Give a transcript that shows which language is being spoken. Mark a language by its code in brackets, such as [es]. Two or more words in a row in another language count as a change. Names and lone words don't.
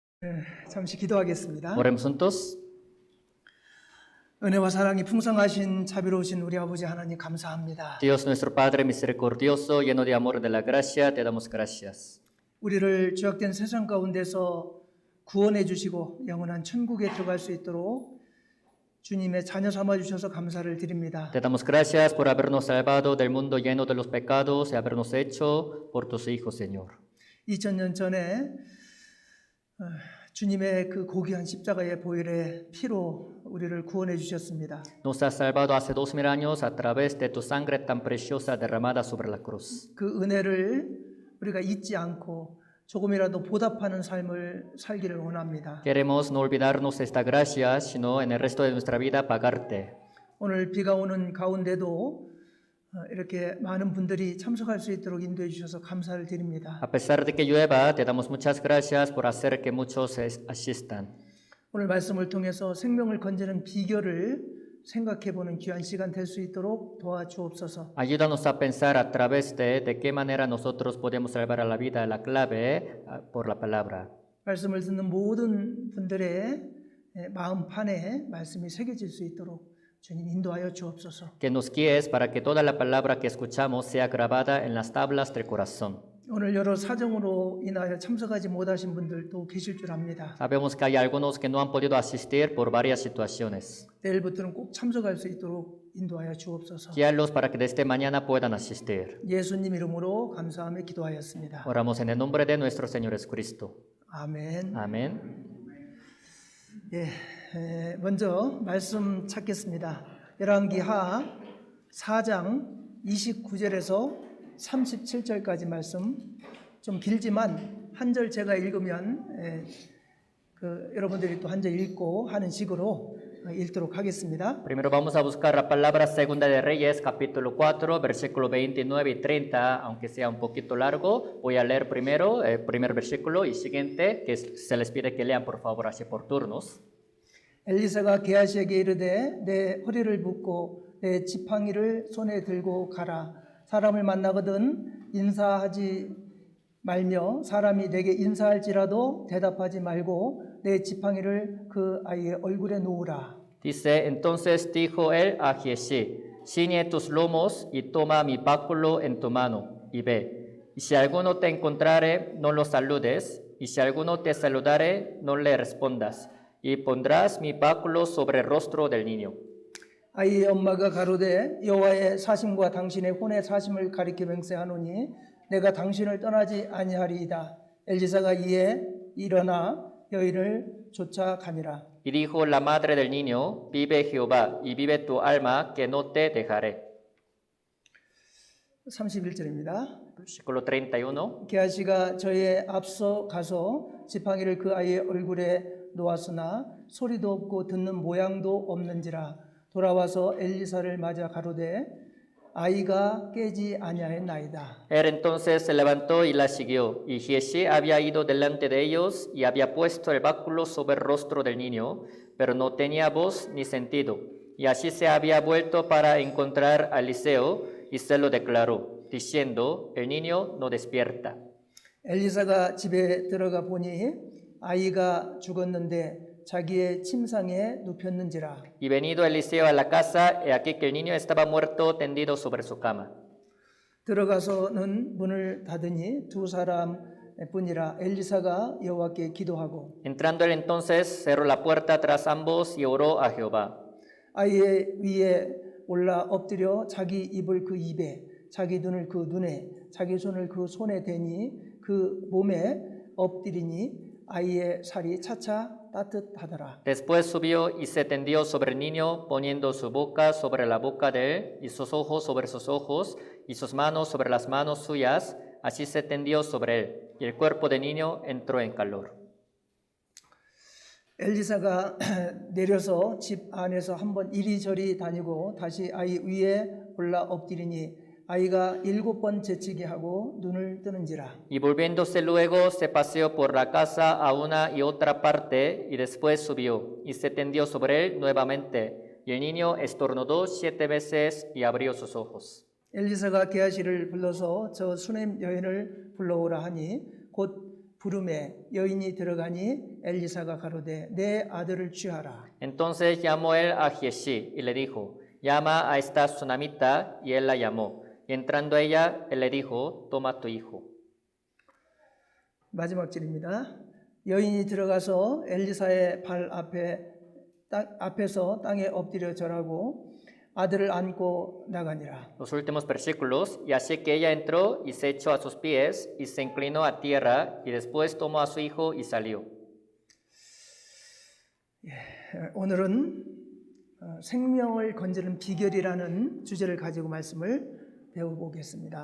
[ko] 잠시 기도하겠습니다. [es] Oremos juntos. [ko] 은혜와 사랑이 풍성하신 자비로우신 우리 아버지 하나님 감사합니다. [es] Dios nuestro Padre misericordioso, lleno de amor de la gracia, te damos gracias. [ko] 우리를 죄악된 세상 가운데서 구원해 주시고 영원한 천국에 들어갈 수 있도록 주님의 자녀 삼아 주셔서 감사를 드립니다. [es] Te damos gracias por habernos salvado del mundo lleno de los pecados y habernos hecho por tus hijos, Señor. [ko] 2000년 전에 주님의 그 고귀한 십자가의 보혈의 피로 우리를 구원해 주셨습니다. [es] Nos has salvado hace 2000 años a través de tu sangre tan preciosa derramada sobre la cruz. [ko] 그 은혜를 우리가 잊지 않고 조금이라도 보답하는 삶을 살기를 원합니다. [es] Queremos no olvidarnos esta gracia, sino en el resto de nuestra vida pagarte. [ko] 오늘 비가 오는 가운데도 이렇게 많은 분들이 참석할 수 있도록 인도해 주셔서 감사를 드립니다. [es] A pesar de que llueva, te damos muchas gracias por hacer que muchos asistan. [ko] 오늘 말씀을 통해서 생명을 건지는 비결을 생각해 보는 귀한 시간 될 수 있도록 도와주옵소서. [es] Ayúdanos a pensar a través de qué manera nosotros podemos salvar a la vida, la clave por la palabra. [ko] 말씀을 듣는 모든 분들의 마음판에 말씀이 새겨질 수 있도록 주님 인도하여 주옵소서. [es] Que nos guíes para que toda la palabra que escuchamos sea grabada en las tablas del corazón. [ko] 오늘 여러 사정으로 인하여 참석하지 못하신 분들도 계실 줄 압니다. [es] Sabemos que hay algunos que no han podido asistir por varias situaciones. [ko] 내일부터는 꼭 참석할 수 있도록 인도하여 주옵소서. [es] Guíalos para que desde mañana puedan asistir. [ko] 예수님 이름으로 감사하며 기도하였습니다. [es] Oramos en el nombre de nuestro Señor Jesucristo. [ko] 아멘. [es] Amén. [ko] 먼저 말씀 찾겠습니다. 열왕기하 4장 29절에서 37절까지 말씀 좀 길지만 한 절 제가 읽으면 여러분들이 또 한 절 읽고 하는 식으로 읽도록 하겠습니다. [es] Primero vamos a buscar la palabra Segunda de Reyes, capítulo 4, versículo 29 y 30, aunque sea un poquito largo. Voy a leer primero el primer versículo y siguiente, que se les pide que lean por favor así por turnos. [ko] 엘리사가 게하시에게 이르되 내 허리를 묶고 내 지팡이를 손에 들고 가라. 사람을 만나거든 인사하지 말며 사람이 내게 인사할지라도 대답하지 말고 내 지팡이를 그 아이의 얼굴에 놓으라. [es] Dice, entonces dijo él a Giesi, ciñe tus lomos y toma mi báculo en tu mano y ve. Y si alguno te encontrare, no lo saludes, y si alguno te saludare, no le respondas, y pondrás mi báculo sobre el rostro del niño. [ko] 아이의 엄마가 가로되 여호와의 사심과 당신의 혼의 사심을 가리켜 맹세하노니 내가 당신을 떠나지 아니하리이다. 엘리사가 이에 일어나 여인을 쫓아가니라. [es] Y dijo la madre del niño, vive Jehová, y vive tu alma, que no te dejaré. [ko] 31절입니다. [es] Versículo 31. [ko] 게하시가 저의 앞서 가서 지팡이를 그 아이의 얼굴에 놓았으나 소리도 없고 듣는 모양도 없는지라 돌아와서 엘리사를 맞아 가로되 아이가 깨지 아니하였나이다. [es] Él entonces se levantó y la siguió, y Giesi había ido delante de ellos y había puesto el báculo sobre el rostro del niño, pero no tenía voz ni sentido. Y así se había vuelto para encontrar a Eliseo y se lo declaró, diciendo, el niño no despierta. [ko] 엘리사가 집에 들어가 보니 아이가 죽었는데 자기의 침상에 눕혔는지라. [es] Y venido Eliseo a la casa, he aquí que el niño estaba muerto tendido sobre su cama. [ko] 들어가서는 문을 닫으니 두 사람뿐이라. 엘리사가 여호와께 기도하고 [es] Entrando él entonces, cerró la puerta tras ambos y oró a Jehová. [ko] 아이의 위에 올라 엎드려 자기 입을 그 입에 자기 눈을 그 눈에 자기 손을 그 손에 대니 그 몸에 엎드리니 아이의 살이 차차 따뜻하더라. [es] Después subió y se tendió sobre el niño, poniendo su boca sobre la boca de él, y sus ojos sobre sus ojos, y sus manos sobre las manos suyas. Así se tendió sobre él, y el cuerpo del niño entró en calor. [ko] 엘리사가 내려서 집 안에서 한번 이리저리 다니고 다시 아이 위에 올라 엎드리니 아이가 7번 재치게 하고 눈을 뜨는지라. [es] Y volviéndose luego, se paseó por la casa a una y otra parte, y después subió, y se tendió sobre él nuevamente. Y el niño estornudó 7 veces y abrió sus ojos. [ko] 엘리사가 게하시를 불러서 저 수넴 여인을 불러오라 하니 곧 부름에 여인이 들어가니 엘리사가 가로되 내 아들을 취하라. [es] Entonces llamó él a Giesi y le dijo, llama a esta tsunamita, y él la llamó. Y entrando ella, él le dijo, toma tu hijo. [ko] 마지막 절입니다. 여인이 들어가서 엘리사의 발 앞에서 땅에 엎드려 절하고 아들을 안고 나가니라. [es] Los últimos versículos, y así que ella entró y se echó a sus pies y se inclinó a tierra y después tomó a su hijo y salió. [ko] 오늘은 생명을 건지는 비결이라는 주제를 가지고 말씀을 배워보겠습니다.